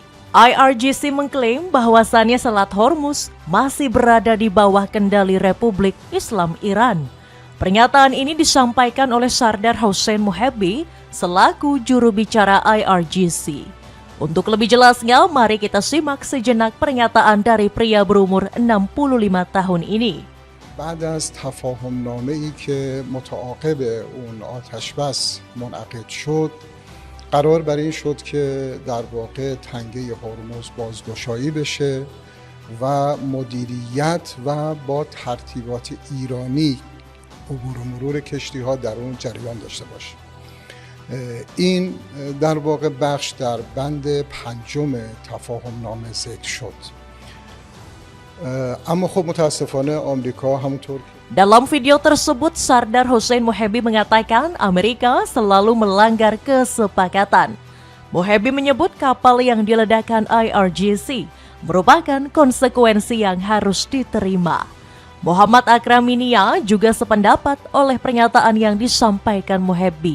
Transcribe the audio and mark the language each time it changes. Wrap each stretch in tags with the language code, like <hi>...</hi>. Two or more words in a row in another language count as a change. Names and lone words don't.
<id>IRGC mengklaim bahwasannya Selat Hormuz masih berada di bawah kendali Republik Islam Iran. Pernyataan ini disampaikan oleh Sardar Hossein Mohebbi selaku juru bicara IRGC. Untuk lebih jelasnya, mari kita simak sejenak pernyataan dari pria berumur 65 tahun ini.</id> <fa>بعد از تفاهمنامه‌ای که متعاقب اون آتشبس منعقد شد قرار بر این شد که در واقع تنگه هرمز بازگشایی بشه و مدیریت و با ترتیبات ایرانی عبور و مرور کشتی ها در اون جریان داشته باشه. این در واقع بخش در بند 5 تفاهمنامه ذکر شد. اما خب متاسفانه آمریکا همونطور</fa> <id>Dalam video tersebut, Sardar Hossein Mohebbi mengatakan Amerika selalu melanggar kesepakatan. Mohebbi menyebut kapal yang diledakkan IRGC merupakan konsekuensi yang harus diterima. Muhammad Akraminia juga sependapat oleh pernyataan yang disampaikan Mohebbi.</id>